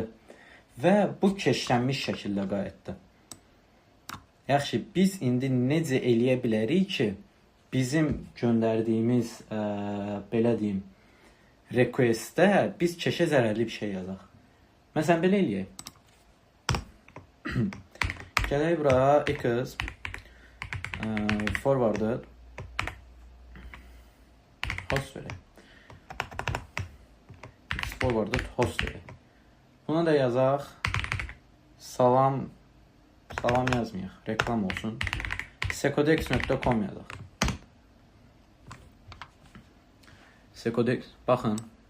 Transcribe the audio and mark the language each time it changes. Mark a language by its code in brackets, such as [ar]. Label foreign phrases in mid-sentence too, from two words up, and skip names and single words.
[az] Və bu cache-lənmiş şəkildə qayıtdı. Yaxşı, biz indi necə eləyə bilərik ki, bizim göndərdiyimiz, belə deyim, request-də biz cache-ə zərərli bir şey yazaq. Məsələn, belə eləyək. Gələk bura, [en] equals forwarded host verək. Forwarded host verək. [az] Buna da yazaq. Salam yazmayaq. Reklam olsun. secodex.com yazaq. Secodex, baxın.